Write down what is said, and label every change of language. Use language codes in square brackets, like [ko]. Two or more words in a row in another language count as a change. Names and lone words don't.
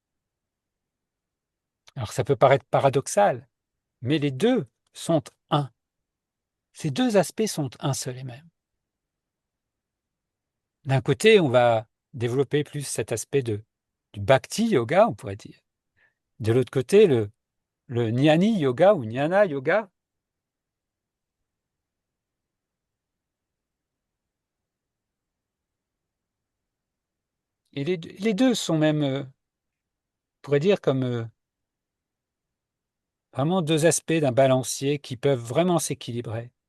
[fr] Alors ça peut paraître paradoxal, mais les deux sont un. Ces deux aspects sont un seul et même. D'un côté, on va développer plus cet aspect du [sa] भक्ति योग, [fr] on pourrait dire. De l'autre côté, le [sa] ज्ञानि योग [fr] ou [sa] ज्ञान योग. [fr] Et les deux sont même, on pourrait dire, comme vraiment deux aspects d'un balancier qui peuvent vraiment s'équilibrer.